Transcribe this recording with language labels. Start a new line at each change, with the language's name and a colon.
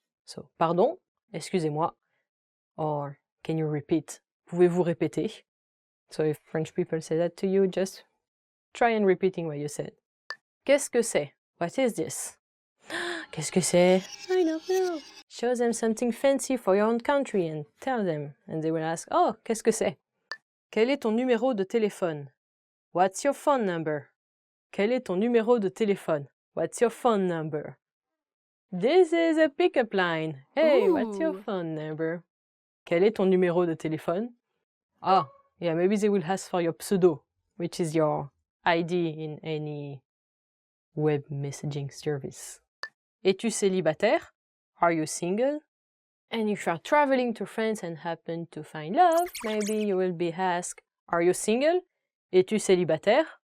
French: So, pardon? Excusez-moi.
English: Or, can you repeat?
French: Pouvez-vous répéter?
English: So if French people say that to you, just try and repeating what you said.
French: Qu'est-ce que c'est?
English: What is this?
French: Qu'est-ce que c'est?
English: I don't know. Show them something fancy for your own country and tell them. And they will ask, oh,
French: qu'est-ce que c'est? Quel est ton numéro de téléphone?
English: What's your phone number?
French: Quel est ton numéro de téléphone?
English: What's your phone number? This is a pickup line. Hey, what's your Ooh. phone number?
French: Quel est ton numéro de téléphone?
English: Ah, yeah, maybe they will ask for your pseudo, which is your ID in any web messaging service.
French: Es-tu célibataire?
English: Are you single? And if you are traveling to France and happen to find love, maybe you will be asked, are you single?
French: Es-tu célibataire?